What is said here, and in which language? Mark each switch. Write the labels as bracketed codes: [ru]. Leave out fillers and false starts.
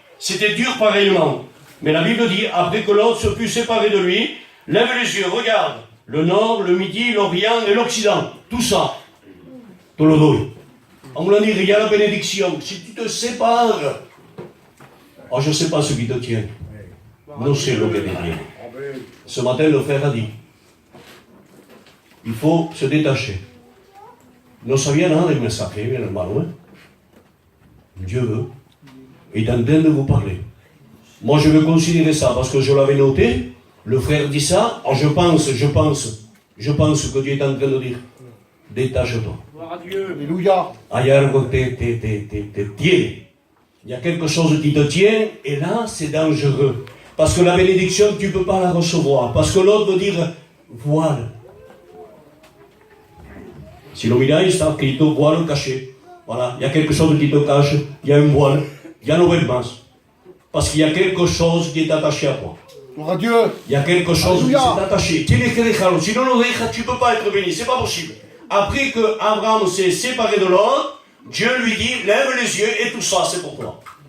[fr] C'était dur pareillement. Mais la Bible dit, après que l'autre se fut séparé de lui, lève les yeux, regarde, le nord, le midi, l'orient et l'occident, tout ça, te le donne. On me l'a dit, il y a la bénédiction. Si tu te sépares, oh, je ne sais pas ce qui te tient. Non, c'est le bénédiction. Ce matin, le frère a dit, il faut se détacher. [es] No sabía nada del mensaje, bien hermano. [fr] ¿Eh? Dieu veut. Il est en train de vous parler. Moi, je veux considérer ça parce que je l'avais noté. Le frère dit ça. Alors, je pense que Dieu est en train de dire, détache-toi. Alléluia. [es] Hay algo que te tiene. [fr] Il y a quelque chose qui te tient, et là, c'est dangereux. Parce que la bénédiction, tu ne peux pas la recevoir. Parce que l'autre veut dire voile. [es] Si lo miráis, está escrito voile caché. [fr] Voilà, il y a quelque chose qui te cache, il y a un voile, [es] ya no ves más. [fr] Parce qu'il y a quelque chose qui est attaché à toi. Gloire à Dieu. Il y a quelque chose qui s'est attaché. [es] Tienes que dejarlo. Si no lo dejas, [fr] tu ne peux pas être béni. C'est pas possible. Après que Abraham s'est séparé de l'autre, Dieu lui dit, lève les yeux et tout ça, c'est pour toi.